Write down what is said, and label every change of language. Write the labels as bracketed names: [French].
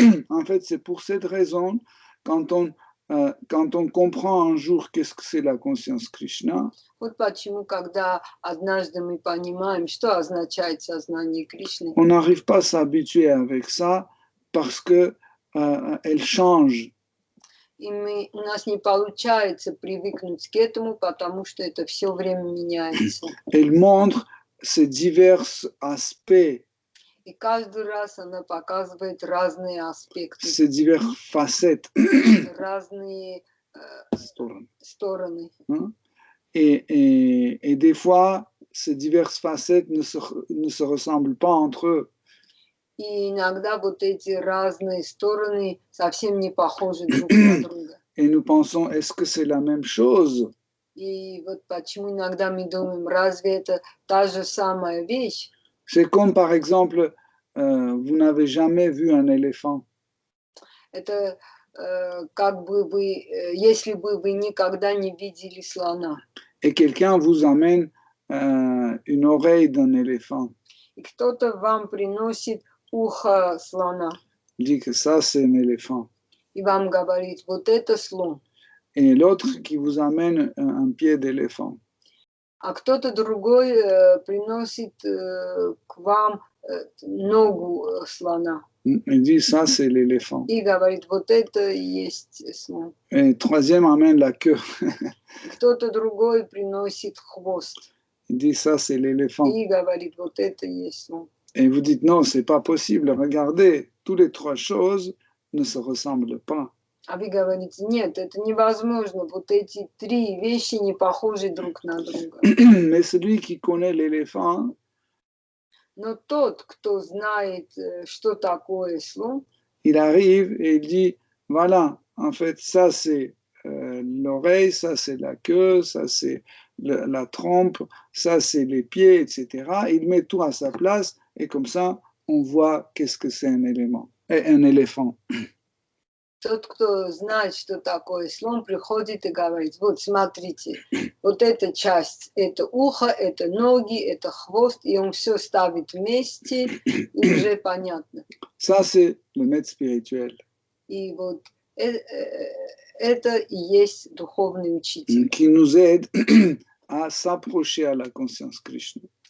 [French] En fait, c'est pour cette raison, quand on comprend un jour qu'est-ce que c'est la conscience Krishna, [Russian] Вот почему, когда однажды мы понимаем, что означает сознание Кришны, [French] on n'arrive pas à s'habituer avec ça parce que elle change. [Russian] и у нас не получается привыкнуть к этому, потому что это все время меняется. [French] Elle montre ces divers aspects, [Russian] И каждый раз она показывает разные аспекты, [French] ces diverses facettes. [Russian] разные стороны. [French] Et des fois, ces diverses facettes ne se ressemblent pas entre eux. [Russian] И иногда вот эти разные стороны совсем не похожи друг на друга. [French] Et nous pensons, est-ce que c'est la même chose? [Russian] И вот почему иногда мы думаем, разве это та же самая вещь? [French] C'est comme par exemple, vous n'avez jamais vu un éléphant. [Russian] Это как бы вы, если бы вы никогда не видели слона. [French] Et quelqu'un vous amène une oreille d'un éléphant. [Russian] И кто-то вам приносит ухо слона. [French] Dit que ça, c'est un éléphant. [Russian] И вам говорит, вот это слон. [French] Et l'autre qui vous amène un pied d'éléphant. [Russian] А кто-то другой приносит к вам ногу слона. [French] Il dit, ça, c'est l'éléphant. [Russian] И говорит, вот это и есть слон. [French] Et troisième amène la queue. [Russian] Кто-то другой приносит хвост. [French] Il dit, ça, c'est l'éléphant. [Russian] И говорит, вот это и есть слон. [French] Et vous dites, non, c'est pas possible. Regardez, toutes les trois choses ne se ressemblent pas. [Russian] А вы говорите, нет, это невозможно. Вот эти три вещи не похожи друг на друга. [French] Mais celui qui connaît l'éléphant, [Russian] Но тот, кто знает, что такое слон, [French] il arrive et il dit, voilà, en fait, ça c'est l'oreille, ça c'est la queue, ça c'est la trompe, ça c'est les pieds, etc. Il met tout à sa place et comme ça, on voit qu'est-ce que c'est un éléphant. [Russian] Тот, кто знает, что такое слон, приходит и говорит: вот смотрите, вот эта часть, это ухо, это ноги, это хвост, и он все ставит вместе, и уже понятно. [French] Ça, c'est le maître spirituel. [Russian] И вот это и есть духовный учитель, [French] Qui nous aide à s'approcher à la conscience Krishna.